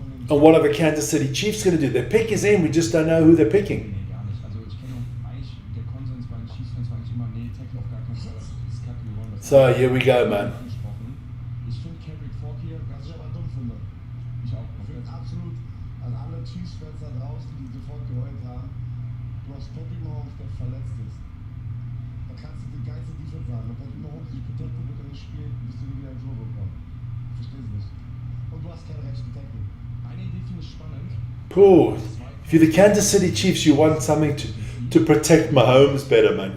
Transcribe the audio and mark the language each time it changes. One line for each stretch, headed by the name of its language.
English: And what are the Kansas City Chiefs going to do? Their pick is in. We just don't know who they're picking.
German: Nee, gar nicht. Also ich kenne eigentlich, der Konsens bei den Chiefs-Fans war eigentlich immer, nee, Tackle auf gar keinen Fall, das ist kacke, wir wollen das. So here we go, man. Ich finde Kendrick Ford hier, Was ich aber dumm finde. ich auch. Ich finde absolut an alle Chiefs-Fans da draußen, die sofort geheult haben, du hast Patrick Mahomes, der verletzt ist. Da kannst du die geilste Defense haben. Wenn Patrick Mahomes dich protected wird und nicht spielt, bist du nie wieder ins Tor bekommen. Verstehst du nicht? Und du hast keinen rechten Tackle. Eine Idee finde ich spannend. Cool.
English: If you're the Kansas City Chiefs, you want something to protect Mahomes better, man.